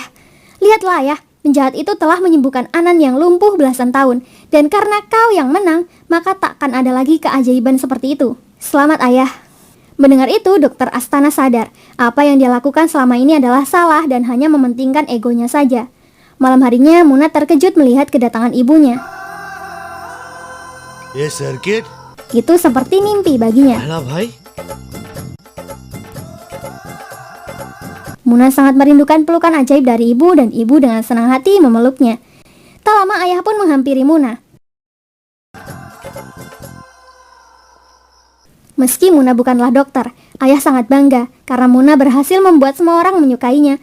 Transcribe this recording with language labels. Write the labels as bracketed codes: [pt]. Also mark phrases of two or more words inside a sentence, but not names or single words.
[id] Lihatlah ayah, penjahat itu telah menyembuhkan Anan yang lumpuh belasan tahun, dan karena kau yang menang, maka takkan ada lagi keajaiban seperti itu. Selamat ayah. Mendengar itu, Dokter Astana sadar, apa yang dia lakukan selama ini adalah salah dan hanya mementingkan egonya saja. Malam harinya, Muna terkejut melihat kedatangan ibunya. [hi] ये सर्किट [id] Itu seperti mimpi baginya. [hi] पहला भाई [id] Muna sangat merindukan pelukan ajaib dari ibu dan ibu dengan senang hati memeluknya. Tak lama ayah pun menghampiri Muna. Meski Muna bukanlah dokter, ayah sangat bangga karena Muna berhasil membuat semua orang menyukainya.